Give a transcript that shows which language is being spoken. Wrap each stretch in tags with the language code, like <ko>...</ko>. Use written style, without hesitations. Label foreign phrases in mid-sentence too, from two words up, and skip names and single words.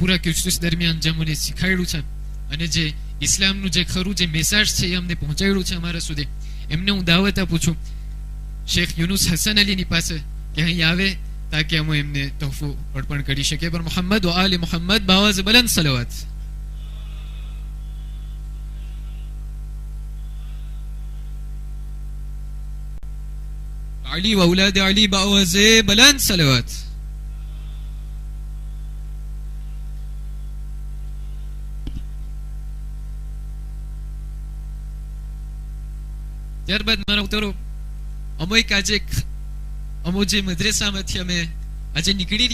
<gu>પૂરા કોર્સ દરમિયાન જે અમને શીખવાડ્યું છે અને જે ઇસ્લામનું જે ખરું જે મેસેજ છે એ અમને પહોંચાડ્યું છે અમારા સુધી, એમને હું દાવત આપું છું શેખ યુનુસ હસન અલીની પાસે કે અહીં આવે તાકે અમે એમને તોહફો અર્પણ કરી શકીએ.</gu> <ur>بر محمد و آل محمد باآواز بلند صلوات. علي وأولاد علي بأوازي بلند صلوات.</ur> <gu>ત્યારબાદ મારા ઉતરો અમો એક આજે અમો જે મદ્રેસામાંથી અમે આજે નીકળી</gu>